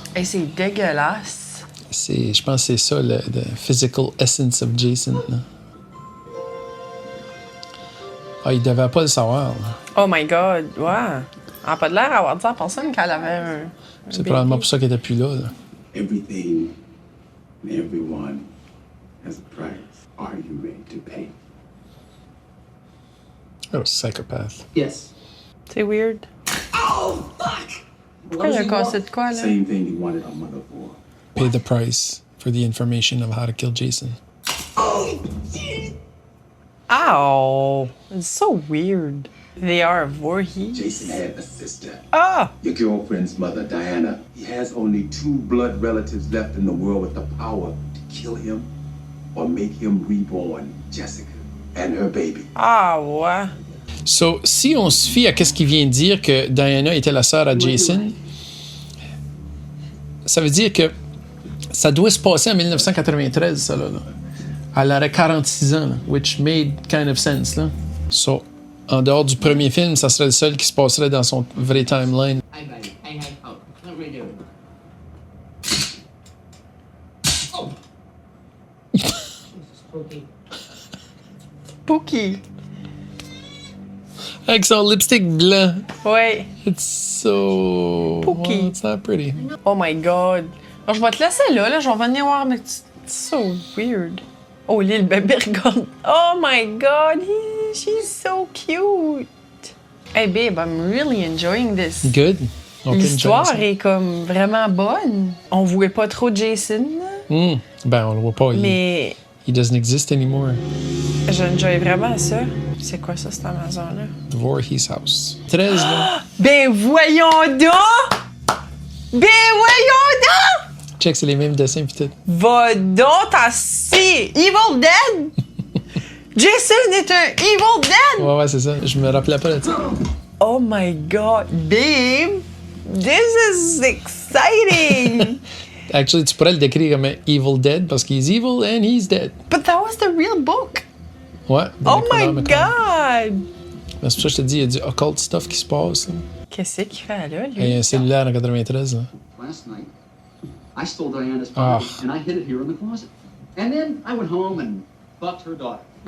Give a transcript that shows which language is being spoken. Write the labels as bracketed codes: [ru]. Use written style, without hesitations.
[fr] Hey, c'est dégueulasse. je pense que c'est ça, le [en] physical essence of [fr] Jason. Là. Ah, il devait pas le savoir. Là. [en] Oh my God, ouais. [fr] Elle a pas de l'air d'avoir dit à personne qu'elle avait un C'est probablement pour ça qu'elle était plus là. Là. [en] Everything and everyone has a price. Are you ready to pay? Oh, psychopath. Yes. [fr] C'est weird. Pourquoi il a cassé de quoi, là? [en] Same thing you wanted our mother for. Pay the price for the information of how to kill Jason. Ow! It's so weird. They are Voorhees. Jason had a sister. Ah! Your girlfriend's mother, Diana. He has only 2 blood relatives left in the world with the power to kill him or make him reborn, Jessica and her baby. [fr] Ah, ouais. So, si on se fie à ce qu'il vient de dire que Diana était la sœur à Jason, ça veut dire que ça doit se passer en 1993, ça, là. Elle aurait 46 ans, là, [en] which made kind of sense, [fr] là. So, en dehors du premier film, ça serait le seul qui se passerait dans son vrai timeline. [en] Hey, baby. Hey, oh, let me do it. Oh! Spooky. Pookie. [fr] Avec son lipstick blanc. Ouais. [en] It's so... Pookie. Well, it's not pretty. Oh my God. [fr] Alors, je vais te laisser là, je vais venir voir, mais c'est [en] so weird. Oh, [fr] lui, le bébé regarde. [en] Oh my God, she's so cute. Hey babe, I'm really enjoying this. [fr] Good. On peut L'histoire enjoy ça. est comme vraiment bonne. On voit pas trop Jason, là, Ben, on le voit pas. mais [en] He doesn't exist anymore. [fr] j'enjoy vraiment ça. C'est quoi ça, cette Amazon-là? Voorhees House. 13, là. Ben voyons donc! Ben voyons donc! Check, c'est les mêmes dessins pis tout. Va donc t'assis! Evil Dead! Jason est un Evil Dead! Ouais, c'est ça. Je me rappelais pas de ça. [en] Oh my God, babe! This is exciting! [fr] Actually, tu pourrais le décrire comme un Evil Dead parce qu'il est [en] evil and he's dead. But that was the real book! [fr] Ouais. [en] Oh my Necronomicon. God! [fr] C'est pour ça que je te dis, il y a du [en] occult stuff [fr] qui se passe. Là. Qu'est-ce qu'il fait là, lui? Et il y a un cellulaire en 93. Là. [en] Last night, I stole Diana's Ah. body and I hid it here in the closet. And then I went home and fucked her daughter.